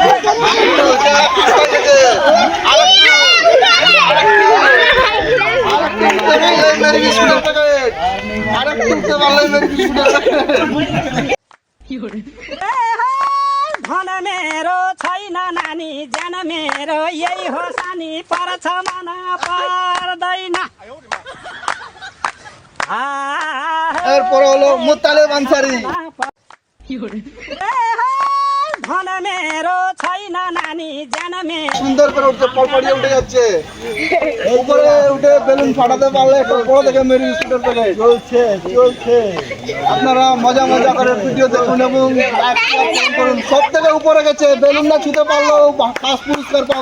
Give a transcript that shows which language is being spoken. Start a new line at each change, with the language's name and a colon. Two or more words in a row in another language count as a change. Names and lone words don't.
Nepali: धन मेरो छैन नानी, ज्यान मेरो यही हो सानी, पर्छ मन पर्दैन।
Bangla: এরপরে হলো মুতালেব আনসারি।
Nepali: ধন मेरो छैन नानी, ज्यान मेरो।
Bangla: সুন্দর করে উঠছে, পড়পড়িয়ে উঠে যাচ্ছে। উপরে উঠে বেলুন ফাটাতে পারলে একটা বড় দেখে মেরি বিস্কুটের প্যাকেট। চলছে। আপনারা মজা করে ভিডিও দেখুন এবং করুন। সব থেকে উপরে গেছে, বেলুন না ছুঁতে পারলেও ফার্স্ট পুরস্কার পাবে।